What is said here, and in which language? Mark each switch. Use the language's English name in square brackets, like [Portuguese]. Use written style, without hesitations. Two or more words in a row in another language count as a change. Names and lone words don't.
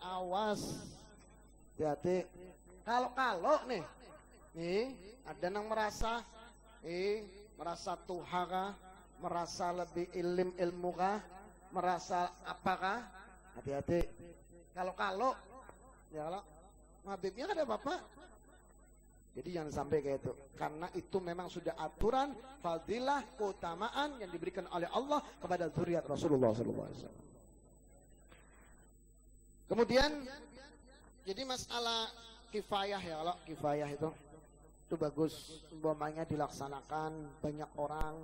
[Indonesian] Awas. Hati-hati. [Banjar] Kalau nih ada nang merasa merasa tuha kah, merasa lebih ilmu kah, merasa apakah? [Indonesian] Hati-hati. Kalau ya kalau Habibnya ada bapak. Jadi jangan sampai kayak itu, karena itu memang sudah aturan fadilah keutamaan yang diberikan oleh Allah kepada zuriat Rasulullah SAW. Kemudian jadi masalah kifayah ya, kalau kifayah itu bagus, umpamanya dilaksanakan banyak orang.